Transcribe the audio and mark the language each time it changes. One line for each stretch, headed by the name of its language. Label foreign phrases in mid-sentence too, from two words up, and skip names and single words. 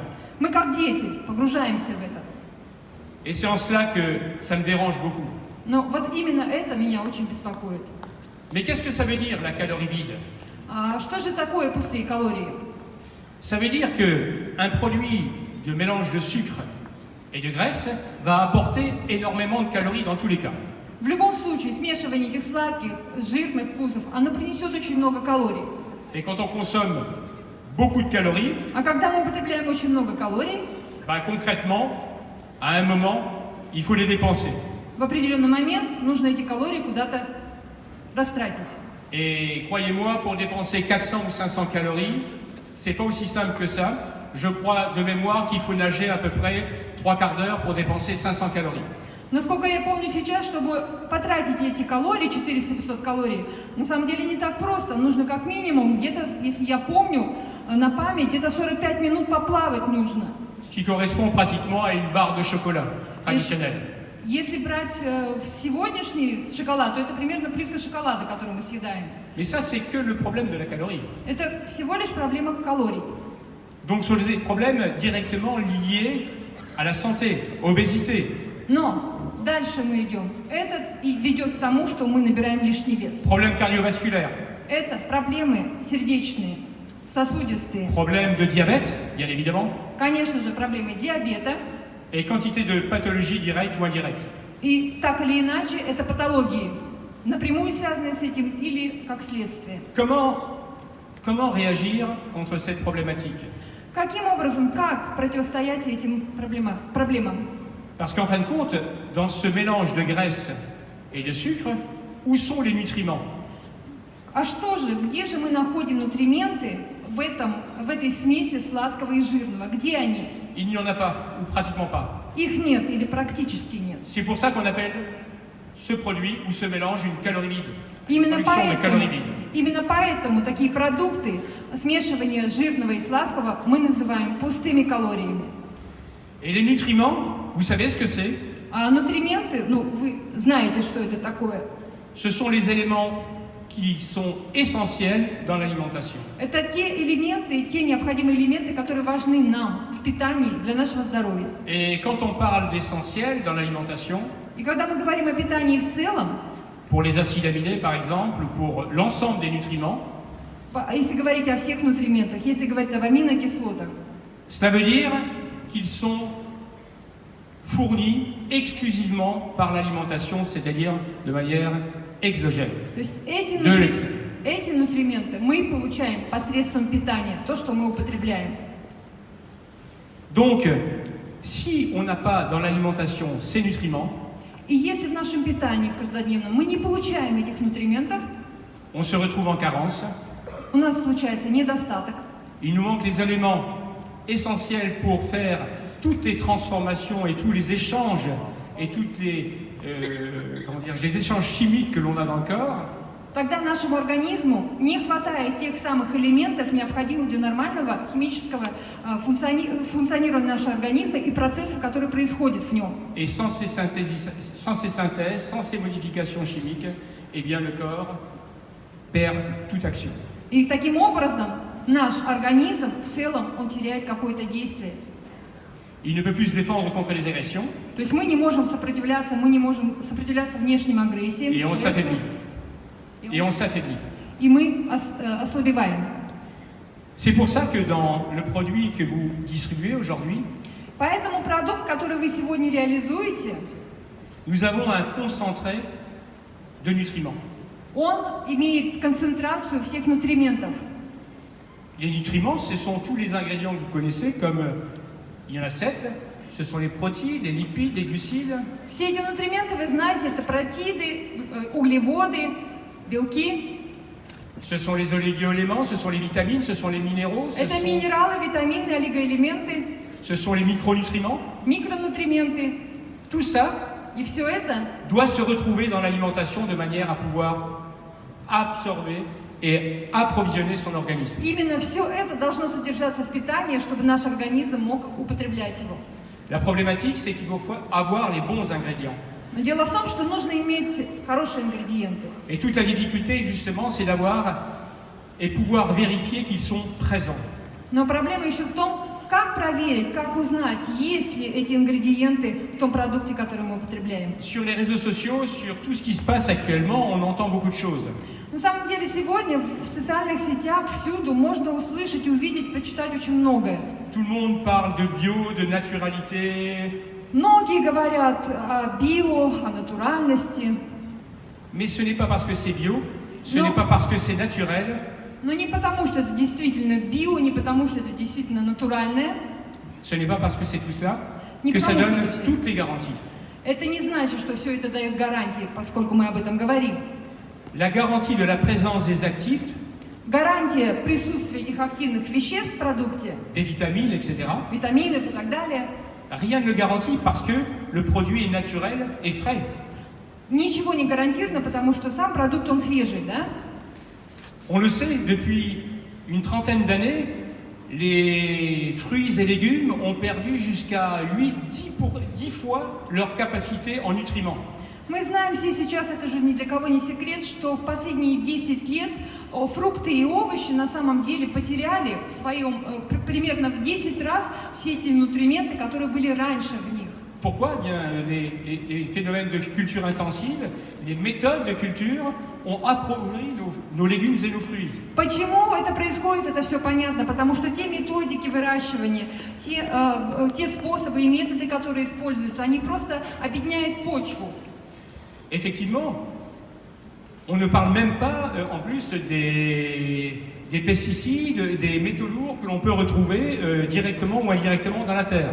Russian: Мы как дети погружаемся в это.
French: Et c'est en cela que ça me dérange beaucoup.
Russian: Но вот именно это меня очень беспокоит.
French: Mais qu'est-ce que ça veut dire, la calorie vide?
Russian: Что же такое пустые калории?
French: Ça veut dire qu'un produit de mélange de sucre et de graisse va apporter énormément de calories dans tous les cas.
Russian: В любом случае, смешивание этих сладких, жирных вкусов, оно принесет очень много калорий.
French: Et quand on consomme beaucoup de calories,
Russian: А когда мы употребляем очень много калорий,
French: concrètement, à un moment, il faut les dépenser.
Russian: в определенный момент нужно эти калории куда-то растратить.
French: Et croyez-moi, pour dépenser 400 ou 500 calories, c'est pas aussi simple que ça. Je crois de mémoire qu'il faut nager à peu près 3/4 d'heure pour dépenser 500 calories.
Russian: Насколько я помню сейчас, чтобы потратить эти калории, 400-500 калорий, на самом деле не так просто. Нужно как минимум где-то, если я помню, на память, где-то 45 минут поплавать нужно.
French: Ce qui correspond pratiquement à une barre de chocolat traditionnelle.
Russian: Если брать сегодняшний шоколад, то это примерно плитка шоколада, которую мы съедаем.
French: Mais ça, c'est que le problème de la calorie.
Russian: Это всего лишь проблема калорий.
French: Donc, ce sont des problèmes directement liés à la santé, obésité.
Russian: Но дальше мы идем. Это и ведет к тому, что мы набираем лишний вес.
French: Problèmes cardiovasculaires.
Russian: Это проблемы сердечные, сосудистые.
French: Problèmes de diabète, bien évidemment.
Russian: Конечно же, проблемы диабета.
French: Et quantité de pathologies directes ou indirectes.
Russian: И так или иначе, это патологии, напрямую связанные с этим или как следствие.
French: Comment réagir contre cette problématique?
Russian: Каким образом, как противостоять этим проблемам?
French: Parce qu'en fin de compte, dans ce mélange de graisse et de sucre, où sont les nutriments?
Russian: А что же, где же мы находим нутрименты в этой смеси сладкого и жирного? Где они?
French: Il n'y en a pas, ou pratiquement pas.
Russian: Их нет или практически нет.
French: C'est pour ça qu'on appelle ce produit ou ce mélange une calorie vide.
Russian: Именно поэтому такие продукты, смешивание жирного и сладкого, мы называем пустыми калориями.
French: Et les nutriments, vous savez ce que c'est?
Russian: А нутрименты, вы знаете, что это такое.
French: Ce sont les éléments qui sont essentiels dans l'alimentation.
Russian: Это те элементы, те необходимые элементы, которые важны нам в питании для нашего здоровья.
French: Et quand on parle d'essentiels dans l'alimentation,
Russian: и когда мы говорим о питании в целом,
French: pour les acides aminés par exemple, ou pour l'ensemble des nutriments,
Russian: если говорить о всех нутриентах, если говорить об аминокислотах,
French: cela veut dire qu'ils sont fournis exclusivement par l'alimentation, c'est-à-dire de manière exogène.
Russian: То есть эти нутрименты мы получаем посредством питания, то, что мы употребляем.
French: Donc, si on n'a pas dans l'alimentation ces nutriments,
Russian: и если в нашем питании, в каждодневном, мы не получаем этих нутриентов,
French: on se retrouve en carence.
Russian: У нас случается недостаток.
French: Il nous manque les éléments essentiels pour faire toutes les transformations et tous les échanges et toutes les échanges chimiques que l'on a dans le corps.
Russian: Тогда нашему организму не хватает тех самых элементов, необходимых для нормального химического функционирования нашего организма и процессов, которые происходят в нем.
French: Et sans ces synthèses, sans ces modifications chimiques, eh bien le corps perd toute action.
Russian: И таким образом наш организм в целом он теряет какое-то действие.
French: Il ne peut plus se défendre contre les agressions.
Russian: То есть мы не можем сопротивляться внешним агрессиям,
French: et on s'affaiblit. Et on s'affaiblit.
Russian: И мы ослабеваем.
French: C'est pour ça que dans le produit que vous distribuez aujourd'hui,
Russian: поэтому продукт, который вы сегодня реализуете,
French: nous avons un concentré de nutriments.
Russian: Он имеет концентрацию всех нутриентов.
French: Les nutriments, ce sont tous les ingrédients que vous connaissez, comme il y en a 7. Ce sont les protéines, les lipides, les glucides.
Russian: Все эти нутрименты, вы знаете, это протеиды, углеводы, белки.
French: Ce sont les oligo-éléments, ce sont les vitamines, ce sont les minéraux.
Russian: Это минералы, витамины, олигоэлементы.
French: Ce sont les micronutriments.
Russian: Микронутрименты.
French: Tout ça
Russian: и все это
French: doit se retrouver dans l'alimentation de manière à pouvoir absorber et approvisionner son organisme.
Russian: Именно все это должно содержаться в питании, чтобы наш организм мог употреблять его.
French: La problématique, c'est qu'il faut avoir les bons ingrédients.
Russian: Но дело в том, что нужно иметь хорошие ингредиенты.
French: Et toute la difficulté, justement, c'est d'avoir et pouvoir vérifier qu'ils sont présents.
Russian: Но проблема еще в том, как проверить, как узнать, есть ли эти ингредиенты в том продукте, который мы употребляем.
French: Sur les réseaux sociaux, sur tout ce qui se passe actuellement, on entend beaucoup de choses.
Russian: На самом деле сегодня в социальных сетях всюду можно услышать, увидеть, прочитать очень многое.
French: Tout le monde parle de bio, de naturalité.
Russian: Многие говорят о био, о натуральности.
French: Mais ce n'est pas parce que c'est bio, ce n'est pas parce que c'est naturel
Russian: Но не потому, что это действительно био, не потому, что это действительно натуральное.
French: Ce n'est pas parce que c'est tout cela
Russian: Не
French: que ça
Russian: потому,
French: donne
Russian: что это
French: toutes les garanties.
Russian: Это не значит, что все это дает гарантии, поскольку мы об этом говорим.
French: La garantie de la présence des actifs,
Russian: Гарантия присутствия этих активных веществ в продукте,
French: des vitamines, etc.,
Russian: витаминов и так далее,
French: rien ne le garantit parce que le produit est naturel et frais.
Russian: ничего не гарантировано, потому что сам продукт, он свежий, да?
French: On le sait, depuis une trentaine d'années, les fruits et légumes ont perdu jusqu'à 10 fois leur capacité en nutriments.
Russian: Мы знаем все сейчас, это же ни для кого не секрет, что в последние 10 лет фрукты и овощи на самом деле потеряли в своем, примерно в 10 раз все эти нутрименты, которые были раньше в них.
French: Pourquoi? Eh bien, les phénomènes de culture intensive, les méthodes de culture ont appauvri nos légumes et nos fruits.
Russian: Почему это происходит, это все понятно, потому что те методики выращивания, те способы и методы, которые используются, они просто обедняют почву.
French: Effectivement, on ne parle même pas en plus des pesticides, des métaux lourds que l'on peut retrouver directement ou indirectement dans la terre.